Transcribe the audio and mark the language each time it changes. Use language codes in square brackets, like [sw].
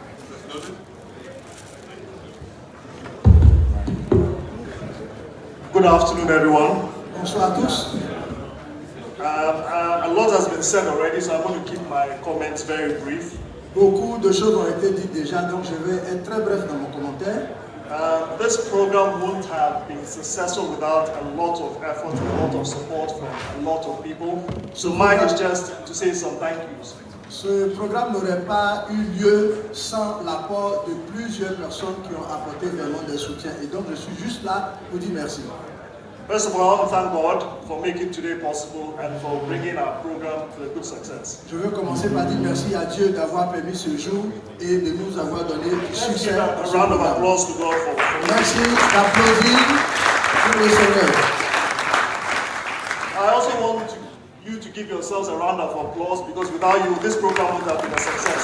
[en] Mr. Snowden? Good afternoon, everyone. [fr] Bonsoir à tous. [en] A lot has been said already, so I'm going to keep my comments very brief. [fr] Beaucoup de choses ont été dites déjà, donc je vais être très bref dans mon commentaire. [en] This program wouldn't have been successful without a lot of effort, a lot of support from a lot of people. So mine is just to say some thank yous. [fr] Ce programme n'aurait pas eu lieu sans l'apport de plusieurs personnes qui ont apporté vraiment des soutiens. Et donc je suis juste là pour dire merci. [en] First of all, I want to thank God for making today possible and for bringing our program to a good success. [fr] Je veux commencer par dire merci à Dieu d'avoir permis ce jour et de nous avoir donné du succès. [en] A round of applause to God for [fr] merci d'applaudir pour le Seigneur. [en] I also want you to give yourselves a round of applause because without you, this program would have been a success.